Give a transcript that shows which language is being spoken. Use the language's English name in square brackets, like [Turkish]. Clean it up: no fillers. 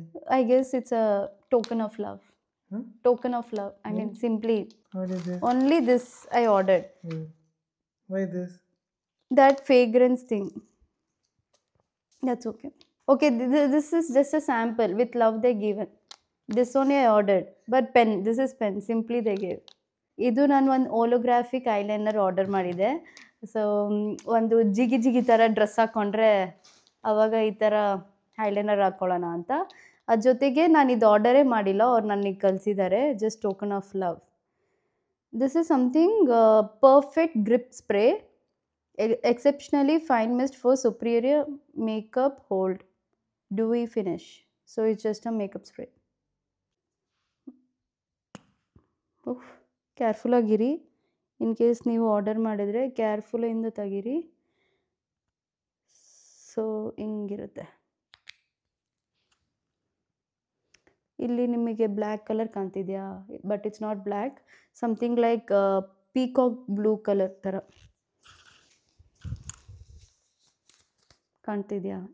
[English] I guess it's a token of love. Token of love. I mean, simply. What is it? Only this I ordered. Why this? That fragrance thing. That's okay. Okay, this is just a sample. With love they given. This only I ordered. But pen. This is pen. Simply they gave. [Kannada] ಇದು ನಾನು ಒಂದು holographic eyeliner order ಮಾಡಿದೆ. So ಒಂದು ಜಿಗಿ ಥರ dress ಹಾಕ್ಕೊಂಡ್ರೆ ಆವಾಗ ಈ ಥರ ಐಲೈನರ್ ಹಾಕ್ಕೊಳ್ಳೋಣ ಅಂತ. ಅದ್ರ ಜೊತೆಗೆ ನಾನು ಇದು ಆರ್ಡರೇ ಮಾಡಿಲ್ಲ, ಅವ್ರು ನನಗೆ ಕಳಿಸಿದ್ದಾರೆ. [English] Just token of love. This is something perfect grip spray, exceptionally fine mist for superior makeup hold, dewy finish. So it's just a makeup spray. [Kannada] Careful ಆಗಿರಿ, ಇನ್ ಕೇಸ್ ನೀವು ಆರ್ಡರ್ ಮಾಡಿದರೆ ಕೇರ್ಫುಲ್ಲಿಂದ ತೆಗೀರಿ. ಸೊ ಹಿಂಗಿರುತ್ತೆ. ಇಲ್ಲಿ ನಿಮಗೆ black colour ಕಾಣ್ತಿದೆಯಾ? [English] but it's not black, something like peacock blue colour [Kannada] ಥರ ಕಾಣ್ತಿದೆಯಾ?